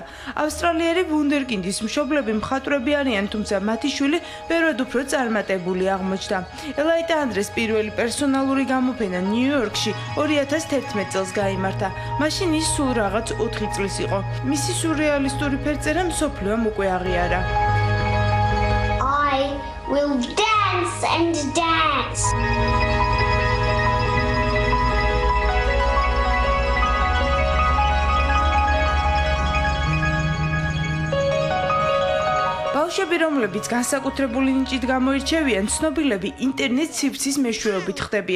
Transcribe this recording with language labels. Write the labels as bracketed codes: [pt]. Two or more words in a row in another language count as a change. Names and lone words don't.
[ka] ავსტრალიელი ვუნდერკინდის მშობლები მხატვრები არიან, თუმცა მათი შვილი ბევრად უფრო წარმატებული აღმოჩნდა. ელაიტა ანდრეს პირველი პერსონალური გამოფენა ნიუ-იორკში 2011 წელს გაიმართა. მაშინ ის სულ რაღაც 4 წლის იყო. მისი სურეალისტური ფერწერა მსოფლიომ უკვე აღიარა. [en] I will dance and dance. [ka] ბავშვები, რომლებიც განსაკუთრებული ნიჭით გამოირჩევიან, ცნობილები ინტერნეტ სივრცის მეშვეობით ხდებიან.